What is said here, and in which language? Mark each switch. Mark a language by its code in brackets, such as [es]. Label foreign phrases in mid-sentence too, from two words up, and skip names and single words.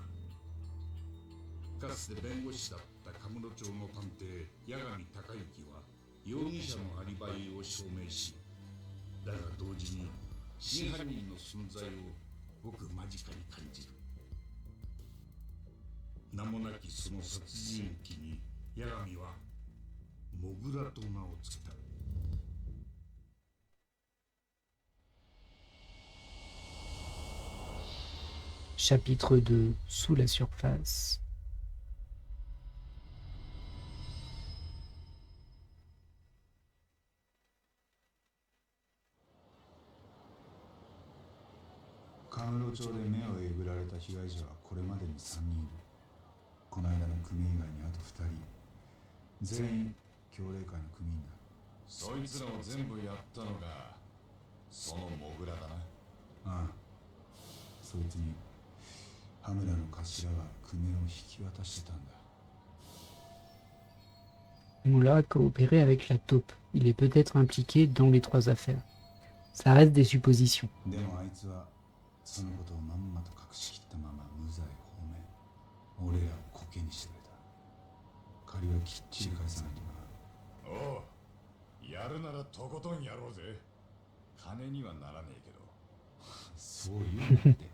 [ja] かつて弁護士だったカムロ町の探偵八神隆之は容疑者のアリバイを証明し、だが同時に真犯人の存在をごく間近に感じる。名もなきその殺人鬼に八神はモグラと名を付けた。 [fr] Chapitre 2, sous la surface. [ja] Kamurocho 町で目をえぐられた被害者はこれまでに3人いる。この間の組以外にあと2人。全員協励会の組員だ。そいつらを全部やったのがそのモグラだな。ああ、そいつに羽村の頭が組を引き渡してたんだ。 [fr] Moula a coopéré avec la taupe. Il est peut-être impliqué dans les 3 affaires. Ça reste des suppositions. [ja] でもあいつはそのことをまんまと隠しきったまま無罪放免。俺らをコケにしてくれた。借りはきっちり返さないとな。おう、やるならとことんやろうぜ。金にはならねえけど。そう言うって。